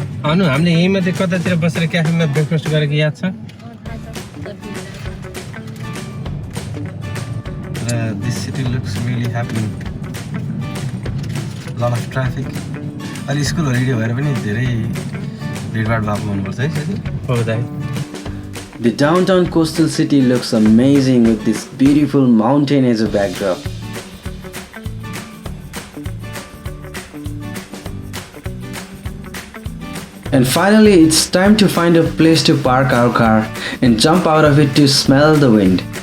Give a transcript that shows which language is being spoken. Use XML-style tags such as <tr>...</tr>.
<ne>अनु हामीले यही माथि कतातिर बसेर क्याफेमा ब्रेकफास्ट गरेको याद छ?</ne> <en>This city looks really happening. Lot of traffic.</en> <ne>अहिले स्कुल हलिडे भएर पनि धेरै भिडभाड भएको हुनुपर्छ है साथी। हो दाइ।</ne> <en>The downtown coastal city looks amazing with this beautiful mountain as a backdrop. And finally, it's time to find a place to park our car and jump out of it to smell the wind.</en>